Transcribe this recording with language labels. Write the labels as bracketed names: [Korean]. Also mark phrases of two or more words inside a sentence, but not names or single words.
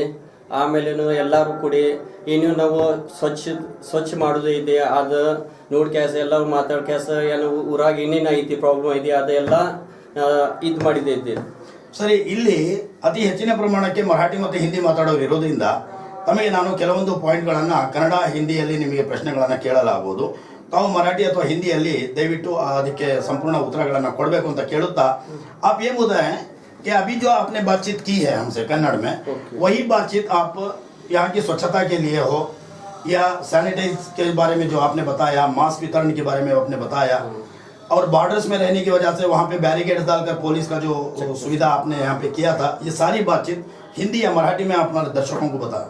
[Kannada] ಆಮೇಲೆ ಎಲ್ಲರೂ ಕೂಡಿ ಏನು ನಾವು ಸ್ವಚ್ಛ ಮಾಡೋದು ಇದೆ, ಅದು ನೋಡ್ಕ್ಯಾಸ ಎಲ್ಲರೂ ಮಾತಾಡ್ಕ್ಯಾಸ ಏನು ಊರಾಗ ಏನೇನು ಐತಿ ಪ್ರಾಬ್ಲಮ್ ಐತಿ ಅದೆಲ್ಲ ಇದು ಮಾಡಿದ್ದೆ. ಸರಿ, ಇಲ್ಲಿ ಅತಿ ಹೆಚ್ಚಿನ ಪ್ರಮಾಣಕ್ಕೆ ಮರಾಠಿ ಮತ್ತು ಹಿಂದಿ ಮಾತಾಡೋರು ಇರೋದ್ರಿಂದ ತಮಗೆ ನಾನು ಕೆಲವೊಂದು ಪಾಯಿಂಟ್ಗಳನ್ನು ಕನ್ನಡ ಹಿಂದಿಯಲ್ಲಿ ನಿಮಗೆ ಪ್ರಶ್ನೆಗಳನ್ನು ಕೇಳಲಾಗುವುದು. ತಾವು ಮರಾಠಿ ಅಥವಾ ಹಿಂದಿಯಲ್ಲಿ ದಯವಿಟ್ಟು ಅದಕ್ಕೆ ಸಂಪೂರ್ಣ ಉತ್ತರಗಳನ್ನು ಕೊಡಬೇಕು ಅಂತ ಕೇಳುತ್ತಾ, [Hindi] आप ये बताएं कि अभी जो आपने बातचीत की है हमसे कन्नड़ में, वही बातचीत आप यहाँ की स्वच्छता के लिए हो या सैनिटाइज के बारे में जो आपने बताया, मास्क वितरण के बारे में आपने बताया, और बॉर्डर्स में रहने की वजह से वहाँ पे बैरिकेड्स डालकर पुलिस का जो सुविधा आपने यहाँ पे किया था, ये सारी बातचीत हिंदी या मराठी में आप हमारे दर्शकों को बताया.